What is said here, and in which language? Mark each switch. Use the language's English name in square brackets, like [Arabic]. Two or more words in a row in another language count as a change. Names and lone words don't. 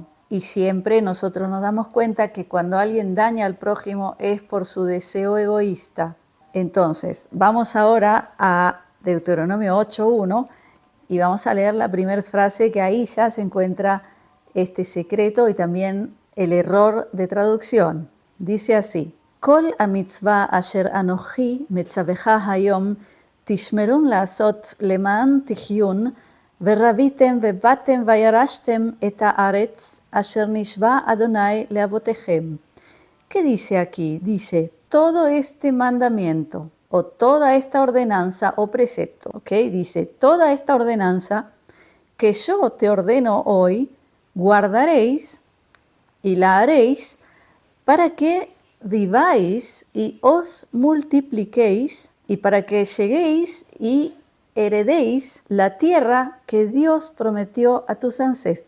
[Spanish] Y siempre nosotros nos damos cuenta que cuando alguien daña al prójimo es por su deseo egoísta. Entonces, vamos ahora a Deuteronomio 8:1 y vamos a leer la primera frase, que ahí ya se encuentra este secreto y también el error de traducción. Dice así: [Hebrew] כל המצוה אשר אנכי מצוך היום תשמרון לעשות למען תחיון ורביתם ובאתם וירשתם את הארץ אשר נשבע ה' לאבתיכם. [Spanish] ¿Qué dice aquí? Dice, todo este mandamiento o toda esta ordenanza o precepto, ¿ok? Dice, toda esta ordenanza que yo te ordeno hoy, guardaréis y la haréis para que viváis y os multipliquéis y para que lleguéis y heredéis la tierra que Dios prometió a tus ancestros.